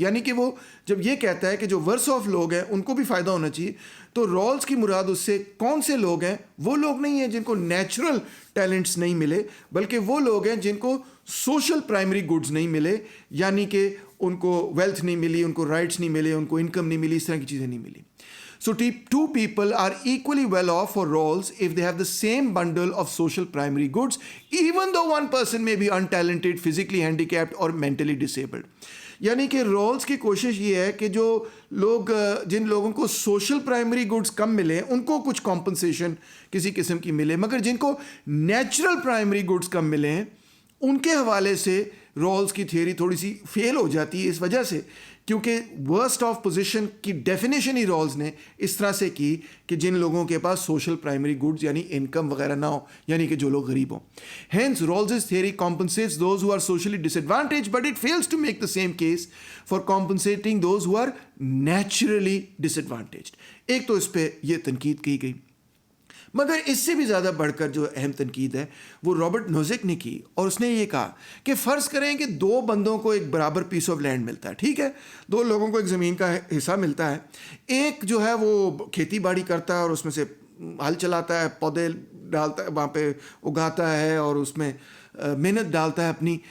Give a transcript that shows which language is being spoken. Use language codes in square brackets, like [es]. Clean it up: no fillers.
[ur] یعنی کہ وہ جب یہ کہتا ہے کہ جو ورس آف لوگ ہیں ان کو بھی فائدہ ہونا چاہیے، تو رالز کی مراد اس سے کون سے لوگ ہیں؟ وہ لوگ نہیں ہیں جن کو نیچرل ٹیلنٹس نہیں ملے، بلکہ وہ لوگ ہیں جن کو سوشل پرائمری گڈز نہیں ملے، یعنی کہ ان کو ویلتھ نہیں ملی، ان کو رائٹس نہیں ملے، ان کو انکم نہیں ملی، اس طرح کی چیزیں نہیں ملی. [en] So two people are equally well off for roles if they have the same bundle of social primary goods, even though one person may be untalented, physically handicapped or mentally disabled. [ur] یعنی کہ rules کی کوشش یہ ہے کہ جو لوگ، جن لوگوں کو سوشل پرائمری گڈز کم ملے ان کو کچھ کمپنسیشن کسی قسم کی ملے، مگر جن کو نیچرل پرائمری گڈز کم ملے ہیں ان کے حوالے سے رولز کی تھیوری تھوڑی سی فیل ہو جاتی ہے، اس وجہ سے کیونکہ ورسٹ آف پوزیشن کی ڈیفینیشن ہی رولز نے اس طرح سے کی کہ جن لوگوں کے پاس سوشل پرائمری گڈز یعنی انکم وغیرہ نہ ہو، یعنی کہ جو لوگ غریب ہوں. [en] Hence Rawls theory compensates those who are socially disadvantaged, but it fails to make the same case for compensating those who are naturally disadvantaged. [ur] ایک تو اس پہ یہ تنقید کی گئی، مگر اس سے بھی زیادہ بڑھ کر جو اہم تنقید ہے وہ رابرٹ نوزک نے کی، اور اس نے یہ کہا کہ فرض کریں کہ دو بندوں کو ایک برابر پیس آف لینڈ ملتا ہے. ٹھیک ہے، دو لوگوں کو ایک زمین کا حصہ ملتا ہے. ایک جو ہے وہ کھیتی باڑی کرتا ہے اور اس میں سے ہل چلاتا ہے، پودے ڈالتا ہے، وہاں پہ اگاتا ہے اور اس میں محنت ڈالتا ہے اپنی.